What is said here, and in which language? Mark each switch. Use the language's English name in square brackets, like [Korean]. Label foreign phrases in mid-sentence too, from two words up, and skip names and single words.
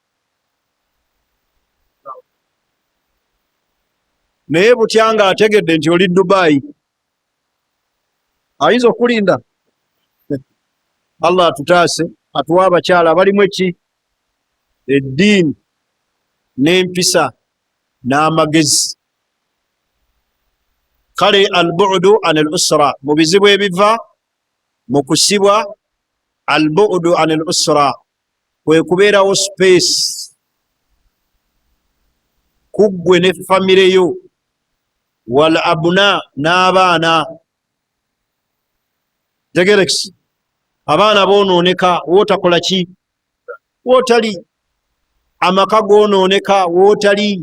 [Ganda] Naye butya ng'ategedde nti oli Dubai, ayinza okulinda? Allah atutaase, atuwa abakyala abalimu eki? Eddiini n'empisa n'amagezi. [Arabic] Kale البعد عن الأسرة, [Ganda] mu bizibu ebiva mu kusibwa, [Arabic] البعد عن الأسرة [Ganda] kwe kubeerawo space kuggwe ne famire yo, [Arabic] والأبناء [Ganda] n'abaana. Tegerekisi, abaana bonooneka wootakola ki wootali, amaka goonooneka wootali.